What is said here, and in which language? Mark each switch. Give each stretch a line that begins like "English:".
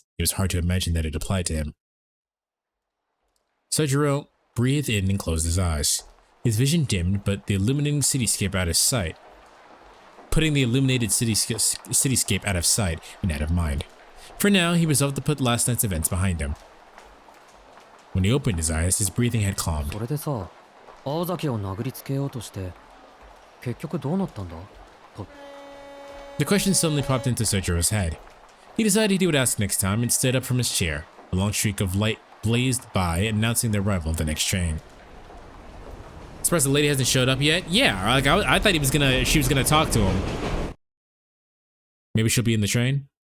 English: It was hard to imagine that it applied to him. Sojiro breathed in and closed his eyes. His vision dimmed, but the illuminating cityscape out of sight. Putting the illuminated cityscape out of sight and out of mind. For now, he resolved to put last night's events behind him. When he opened his eyes, his breathing had calmed.
Japanese: それでさ、青崎を殴りつけようとして、結局どうなったんだ?
English: The question suddenly popped into Sojiro's head. He decided he would ask next time and stood up from his chair. A long streak of light blazed by, announcing the arrival of the next train. Surprised the lady hasn't showed up yet? Yeah, like I thought she was gonna talk to him. Maybe she'll be in the train?